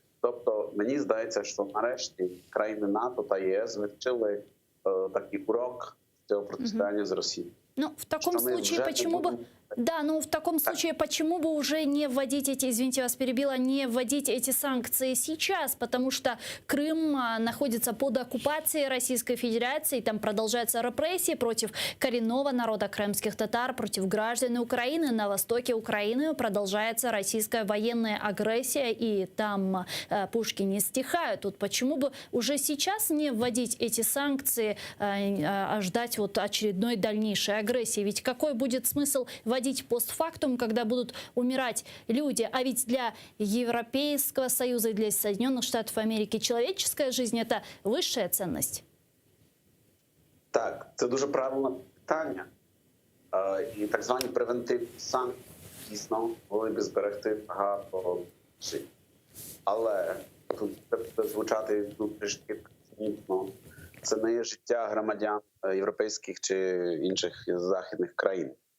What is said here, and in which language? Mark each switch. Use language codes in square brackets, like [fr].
[uk] Тобто, мені здається, що нарешті країни НАТО та ЄС вивчили такий урок цього протистояння з Росією. [ru] Ну, в таком случае, почему бы... Да, ну в таком случае, почему бы уже не вводить эти, извините, вас перебила, не вводить эти санкции сейчас, потому что Крым находится под оккупацией Российской Федерации, там продолжаются репрессии против коренного народа крымских татар, против граждан Украины, на востоке Украины продолжается российская военная агрессия, и там пушки не стихают. Тут почему бы уже сейчас не вводить эти санкции, а ждать вот очередной дальнейшей агрессии? Ведь какой будет смысл вводить постфактум, когда будут умирать люди? А ведь для Европейского Союза и для Соединенных Штатов Америки человеческая жизнь – это высшая ценность. [uk] Так, це дуже правильне питання. І так звані превентивні санкції дійсно могли б зберегти багато життів. Але тут буде звучати трішки цинічно. Це не є життя громадян європейських чи інших західних країн.